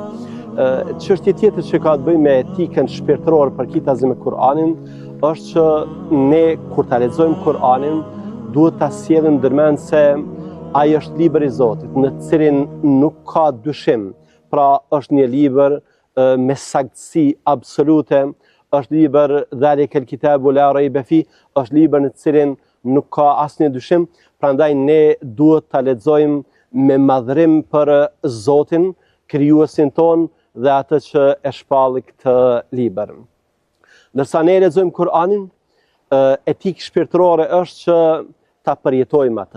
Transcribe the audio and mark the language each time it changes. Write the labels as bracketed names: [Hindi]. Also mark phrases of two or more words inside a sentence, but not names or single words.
[Albanian] Çështje tjetër që ka të bëjë me etikën shpirtërore përkitazi me Kur'anin është që ne kur ta lexojmë Kur'anin duhet ta sjellim ndërmend se ai është libri i Zotit, në të cilin nuk ka dyshim. Pra, është një libër me saktësi absolute, është libër [Arabic] ذلك الكتاب لا ريب في, [Albanian] është libër në të cilin nuk ka asnjë dyshim, prandaj ne duhet ta lexojmë me madhrim për Zotin, krijuesin ton dhe atë që e shpalli këtë libër. Ndërsa ne lexojmë Kur'anin, etikë shpirtërore është që ta përjetojmë atë.